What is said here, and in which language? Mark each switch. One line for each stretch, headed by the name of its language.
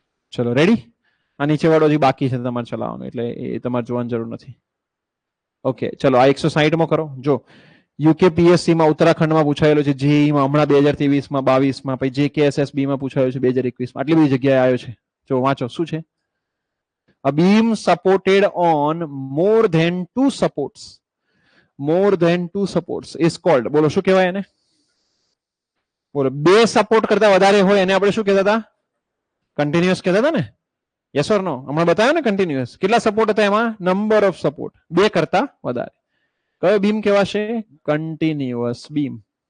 Gujarati: ચલો રેડી. આ નીચે વાળો હજી બાકી છે તમારે ચલાવવાનું, એટલે એ તમારે જોવાની જરૂર નથી. ઓકે ચલો આ 160 માં કરો. જો યુકેપીએસસી માં ઉત્તરાખંડમાં પૂછાયેલો છે, જેઈ માં હમણાં 2023 માં 22 માં, પછી જેકેએસએસબી માં પૂછાયો છે 2021 માં. આટલી બધી જગ્યાએ આવ્યો છે. જો વાંચો શું છે?
English: A beam supported on more than two supports. More than two supports is called.
Gujarati: બોલો શું કહેવાય એને? બોલો બે સપોર્ટ કરતા વધારે હોય એને આપણે શું કહેતા હતા? કન્ટિન્યુઅસ કહેતા હતા ને?
English: Yes or no?
Gujarati: હમણાં બતાવ્યો ને કન્ટિન્યુઅસ. કેટલા સપોર્ટ હતા એમાં?
English: Number of support.
Gujarati: બે કરતા વધારે. કયો બીમ કહેવાશે? Continuous beam.